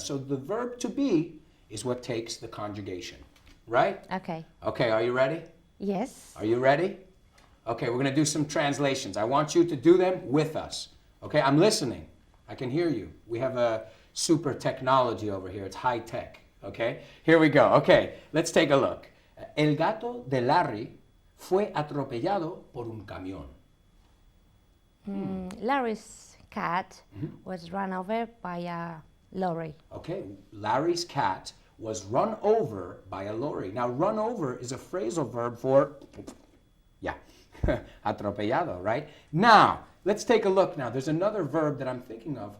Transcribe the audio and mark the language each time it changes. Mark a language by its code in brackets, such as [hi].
[en] So the verb to be is what takes the conjugation, right? Okay. Okay, are you ready? Yes. Are you ready? Okay, we're going to do some translations. I want you to do them with us. Okay, I'm listening. I can hear you. We have a super technology over here. It's high tech. Okay, here we go. Okay, let's take a look. [es] El gato de Larry fue atropellado por un camión. [en] Larry's cat was run over by a lorry. Okay, Larry's cat was run over by a lorry. Now, run over is a phrasal verb for, yeah, atropellado, right? Now, let's take a look now. There's another verb that I'm thinking of.